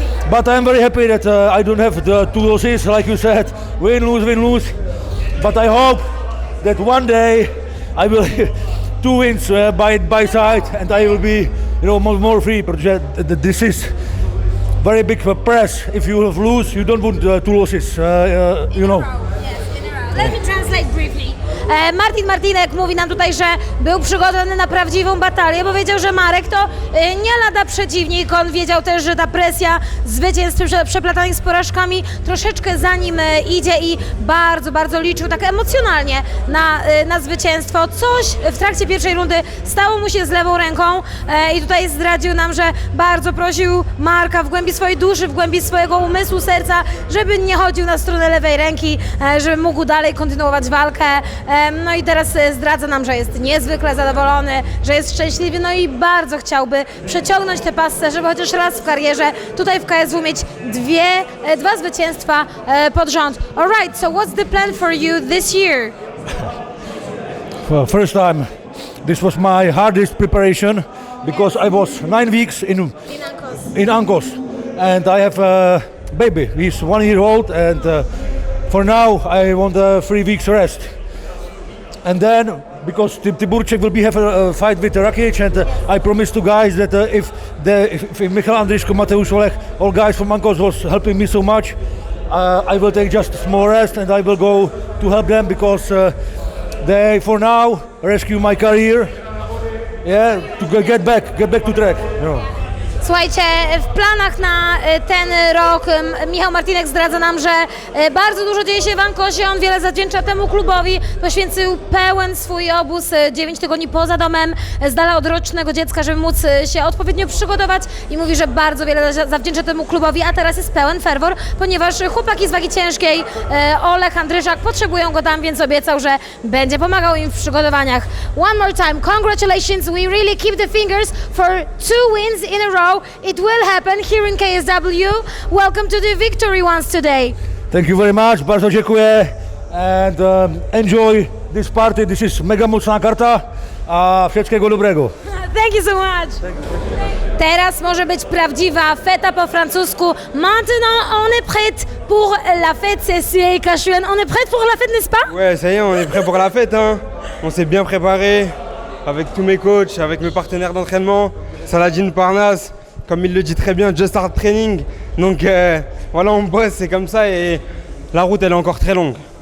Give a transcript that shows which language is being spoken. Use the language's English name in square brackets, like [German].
[English] But I'm very happy that I don't have the 2 losses like you said, win, lose, but I hope that one day I will 2 wins by side and I will be more free, because this is very big press. If you lose, you don't want 2 losses, you know. Let me translate briefly. [Polish] Martin Martinek mówi nam tutaj, że był przygotowany na prawdziwą batalię. Powiedział, że Marek to nie lada przeciwnik. On wiedział też, że ta presja zwycięstw przeplatanych z porażkami troszeczkę za nim idzie i bardzo liczył tak emocjonalnie na zwycięstwo. Coś w trakcie pierwszej rundy stało mu się z lewą ręką i tutaj zdradził nam, że bardzo prosił Marka w głębi swojej duszy, w głębi swojego umysłu, serca, żeby nie chodził na stronę lewej ręki, żeby mógł dalej kontynuować walkę. No i teraz zdradza nam, że jest niezwykle zadowolony, że jest szczęśliwy, no i bardzo chciałby przeciągnąć tę passę, żeby chociaż raz w karierze tutaj w KSW mieć 2 zwycięstwa pod rząd. [English] Alright, so what's the plan for you this year? Well, first time, this was my hardest preparation because I was 9 weeks in Ankos and I have a baby. He's 1 year old and for now I want 3 weeks rest. And then, because Tiburcek will have a fight with Rakic, and I promised to guys that if Michal Andriško, Mateusz Olech, all guys from Ankos was helping me so much, I will take just a small rest and I will go to help them because they, for now, rescue my career. Yeah, to get back to track. You know. [Polish] Słuchajcie, w planach na ten rok Michał Martinek zdradza nam, że bardzo dużo dzieje się w Ancosie, on wiele zawdzięcza temu klubowi, poświęcił pełen swój obóz 9 tygodni poza domem, z dala od rocznego dziecka, żeby móc się odpowiednio przygotować i mówi, że bardzo wiele zawdzięcza temu klubowi, a teraz jest pełen ferwor, ponieważ chłopaki z wagi ciężkiej, Olech, Andryszak potrzebują go tam, więc obiecał, że będzie pomagał im w przygotowaniach. [English] One more time, congratulations, we really keep the fingers for 2 wins in a row. It will happen here in KSW. Welcome to the victory ones today. Thank you very much, [Polish] bardzo dziękuję. [English] And enjoy this party, this is [Polish] mega mocna karta. Wszystkiego dobrego. [English] Thank you so much. [Polish] Teraz może być prawdziwa feta po francusku. [French] Maintenant, on est prête pour la fête, c'est Suelka Schuen. On est prête pour la fête, n'est-ce pas? Ouais, ça y est, on est prêt pour la fête. Hein. On s'est bien préparé avec tous mes coachs, avec mes partenaires d'entraînement. Saladin Parnasse, comme il le dit très bien, [English] just start training. [French] Donc voilà, on bosse, c'est comme ça et la route, elle est encore très longue.